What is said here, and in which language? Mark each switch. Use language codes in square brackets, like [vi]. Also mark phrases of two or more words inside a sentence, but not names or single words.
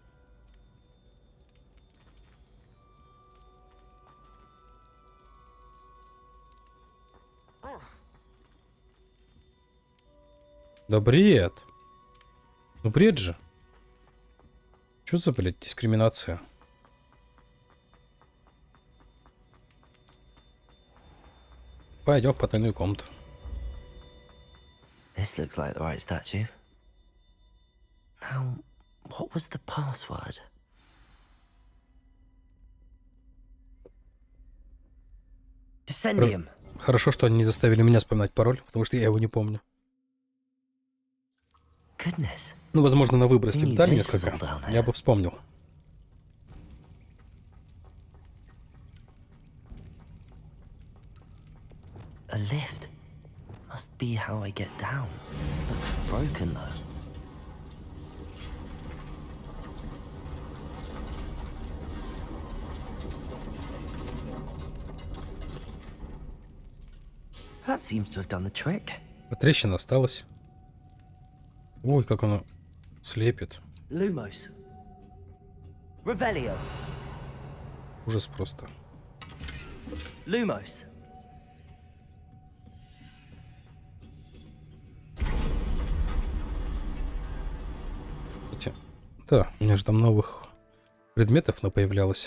[ru] Да бред. Ну бред же. Что за, блядь, дискриминация? Пойдем в потайную комнату. [en] This looks like the right statue. Now, what was the password? Descendium. [ru] Хорошо, что они не заставили меня вспоминать пароль, потому что я его не помню. [en] Goodness. [ru] Ну, возможно, на выбор, если бы дали несколько, я бы вспомнил. [en] A lift. Must be how I get down. Looks broken though. That seems to have done the trick. [ru] А трещина осталась. Ой, как оно слепит. Lumos. Revelio. Ужас просто. Lumos. Да, у меня же там новых предметов появлялось.